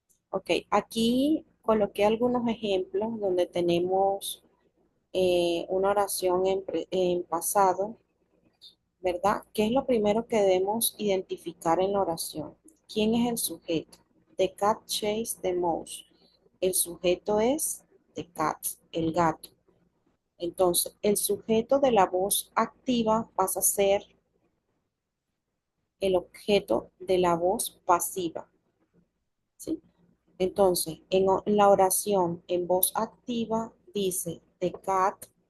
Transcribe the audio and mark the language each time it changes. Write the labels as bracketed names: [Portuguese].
[Spanish] Ok, aquí coloqué algunos ejemplos donde tenemos una oración en pasado, ¿verdad? ¿Qué es lo primero que debemos identificar en la oración? ¿Quién es el sujeto? [English] The cat chased the mouse. [Spanish] El sujeto es the cat, el gato. Entonces, el sujeto de la voz activa pasa a ser el objeto de la voz pasiva, ¿sí? Entonces, en la oración en voz activa dice, the cat